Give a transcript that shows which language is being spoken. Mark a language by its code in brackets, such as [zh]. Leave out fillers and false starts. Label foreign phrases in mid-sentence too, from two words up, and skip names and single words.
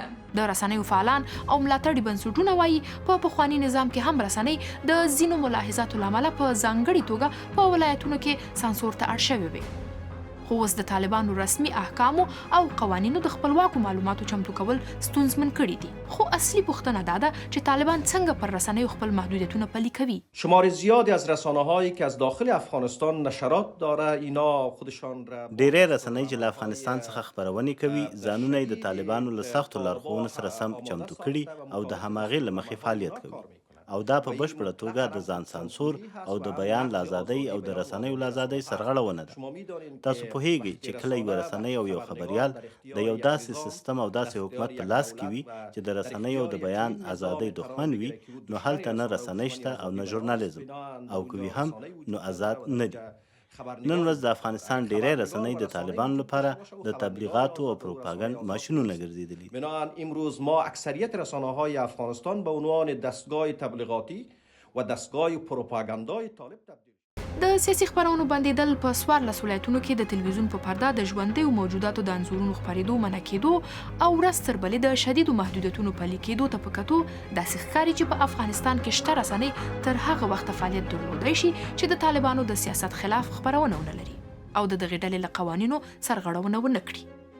[ps] د رسنیو فعالان او ملاتړي بنسټونه وایي په پخواني نظام کې هم رسنۍ د ځینو ملاحظاتو له امله په ځانګړي توګه په ولایتونو کې سانسور ته اړ شوې وې. خو اوس د طالبانو رسمي احکامو او قوانینو د خپلواکو معلوماتو چمتو کول ستونزمن کړي دي. خو اصلي پوښتنه دا ده چې طالبان څنګه پر رسنیو خپل محدودیتونه پلي کوي. [fa] شمار زیادی از رسانه‌هایی که از داخل افغانستان نشرات داره اینا خودشان را [ps] ډېری رسنۍ چې له افغانستان څخه خپرونې کوي ځانونه یې د طالبانو له سختو لارښوونو سره سم چمتو کړي او د هماغې له مخې فعالیت کوي، او دا په بشپړه توګه د ځان سانسور او د بیان له ازادۍ او د رسنیو له ازادۍ سرغړونه ده. تاسو پوهیږئ چې کله یوه رسنۍ او یو خبریال د یو داسې سیستم او داسې حکومت په لاس کې وي چې د رسنیو د بیان ازادۍ دښمن وي، نو هلته نه رسنۍ شته او نه ژورنالیزم، او که وي هم نو آزاد نه دي. نن ورځ د افغانستان ډیری رسنۍ د طالبانو لپاره د تبلیغاتو او پروپاګند ماشینونه ګرځېدلي. [fa] بنابراین امروز ما اکثریت رسانه‌های افغانستان به عنوان دستگاه تبلیغاتی و دستگاه پروپاگاندای طالب تبدیل. [ps] د سیاسي خپرونو بندیدل په 14 ولایتونو کې د تلویزیون په پرده د ژوندیو موجوداتو د انځورونو خپرېدو منع کېدو او ورځ تر بلې د شدیدو محدودیتونو پلي کېدو ته په کتو داسې ښکاري چې په افغانستان کې شته رسنۍ تر هغه وخته فعالیت درلودی شي چې د طالبانو د سیاست خلاف خپرونه ونه لري او د دغې ډلې له قوانینو سرغړونه ونه کړي.